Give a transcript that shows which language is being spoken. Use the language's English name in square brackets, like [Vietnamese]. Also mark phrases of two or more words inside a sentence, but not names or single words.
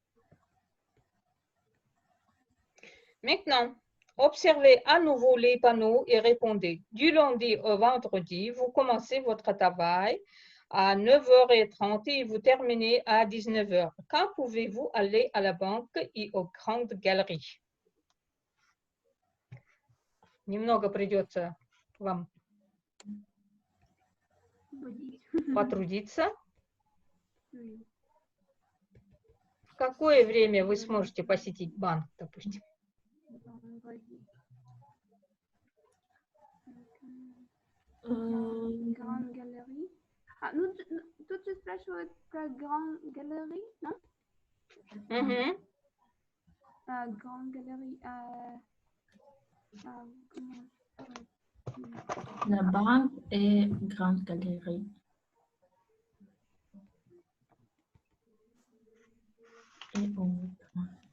[French] Maintenant, observez à nouveau les panneaux et répondez. Du lundi au vendredi, vous commencez votre travail à 9h30 et vous terminez à 19h. Quand pouvez-vous aller à la banque et aux grandes galeries? [Russian] Немного придется вам потрудиться. [French] Oui. [Russian] В какое время вы сможете посетить банк, допустим? [French] Vendredi. Euh, Grande galerie. [Russian] Тут же спрашивают про Grand Galerie, non? Mhm. [French] Grande Galerie. La banque et grande galerie. Et autres.